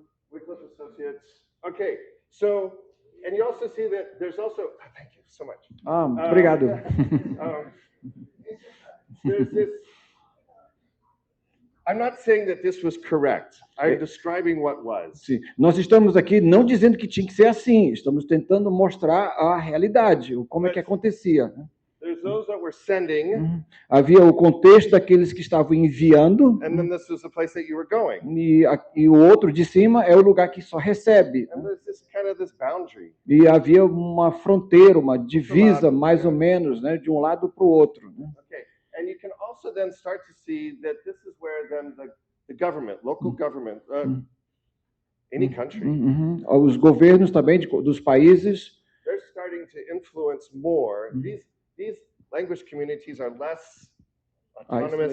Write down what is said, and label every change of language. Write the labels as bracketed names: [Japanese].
[English] Wycliffe Associates. Okay, so, and you also see that there's also, thank you so much. [Portuguese] Obrigado. [English] There's this, I'm not saying that this was correct. I'm describing what was. [Portuguese] Sim. Nós estamos aqui não dizendo que tinha que ser assim, estamos tentando mostrar a realidade, como é que acontecia. [English] there's those that were sending, [Portuguese] Havia o contexto daqueles que estavam enviando, [English] and then this was the place that you were going. [Portuguese] e o outro de cima é o lugar que só recebe. [English] And there's this kind of this boundary. [Portuguese] E havia uma fronteira, uma divisa, mais ou menos, né, de um lado para o outro. Né? [English] Okay, and you can also then start to see that this is where then the government, local government, any country, [Portuguese] Os governos também dos países, [English] they're starting to influence more. These language communities are less autonomous,